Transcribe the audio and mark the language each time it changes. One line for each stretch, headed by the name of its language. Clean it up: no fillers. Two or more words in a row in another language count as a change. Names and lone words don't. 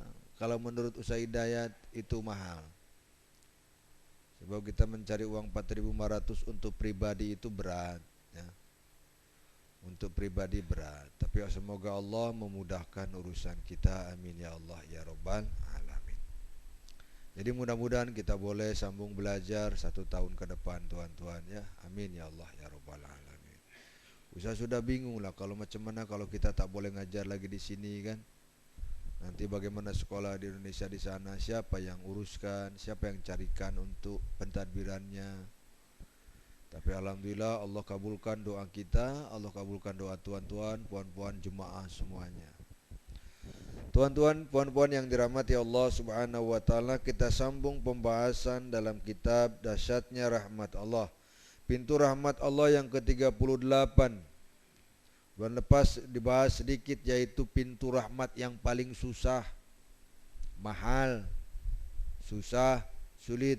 Indonesian: Kalau menurut Ustaz Hidayat itu mahal, sebab kita mencari uang 4.500 untuk pribadi itu berat ya. Untuk pribadi berat. Tapi semoga Allah memudahkan urusan kita,
Arabic: آمين يا الله يا رب العالمين.
Malay: Jadi mudah-mudahan kita boleh sambung belajar 1 tahun ke depan tuan-tuan ya,
Arabic: آمين يا الله يا رب العالمين.
Malay: Ustaz sudah bingung lah kalau macam mana kalau kita tak boleh ngajar lagi di sini kan. Nanti bagaimana sekolah di Indonesia di sana, siapa yang uruskan, siapa yang carikan untuk pentadbirannya. Tapi alhamdulillah Allah kabulkan doa kita, Allah kabulkan doa tuan-tuan, puan-puan jemaah semuanya. Tuan-tuan, puan-puan yang dirahmati Allah
Arabic: سبحانه وتعالى,
Malay: kita sambung pembahasan dalam kitab Dahsyatnya Rahmat Allah. Pintu rahmat Allah yang ke-38. Bulan lepas dibahas sedikit, yaitu pintu rahmat yang paling susah, mahal, susah, sulit.